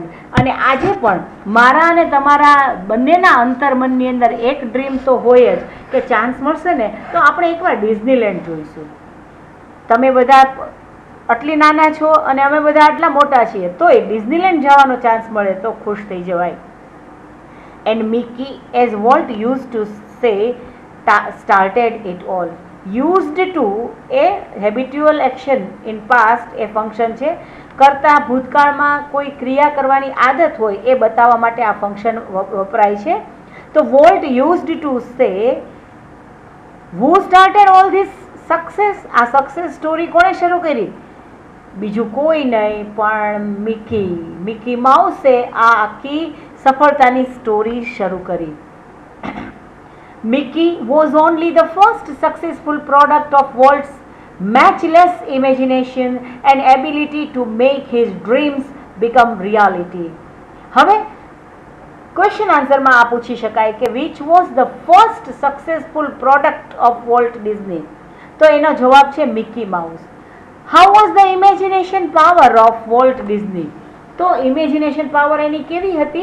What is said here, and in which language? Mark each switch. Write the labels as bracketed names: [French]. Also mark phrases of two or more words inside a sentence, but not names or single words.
[Gujarati] અને આજે પણ મારા અને તમારા બંનેના અંતર્મનની અંદર એક ડ્રીમ તો હોય જ કે ચાન્સ મળશે ને તો આપણે એકવાર ડિઝનીલેન્ડ જોઈશું. તમે બધા આટલી નાના છો અને અમે બધા આટલા મોટા છીએ, તોય ડિઝનીલેન્ડ જવાનો ચાન્સ મળે તો ખુશ થઈ જવાય. [English] And Mickey, as Walt used to say, started it all. Used to a habitual action in past [Gujarati] એ ફંક્શન છે. કરતા ભૂતકાળમાં કોઈ ક્રિયા કરવાની આદત હોય એ બતાવવા માટે આ ફંક્શન વપરાય છે. [English] તો વોલ્ટ used to say, who started all this success? [Gujarati] આ સક્સેસ સ્ટોરી કોણે શરૂ કરી? બીજું કોઈ નહીં પણ મિકી માઉસે આ આખી સફળતાની સ્ટોરી શરૂ કરી. [English] Mickey was only the first successful product of Walt's matchless imagination and ability to make his dreams become reality. [Gujarati] હવે [English] question answerમાં [Gujarati] આ પૂછી શકાય કે [English] which was the first successful product of Walt Disney, [Gujarati] તો એનો જવાબ છે મિકી માઉસ. [English] how was the imagination power of Walt Disney, [Gujarati] તો [English] imagination power [Gujarati] એની કેવી હતી?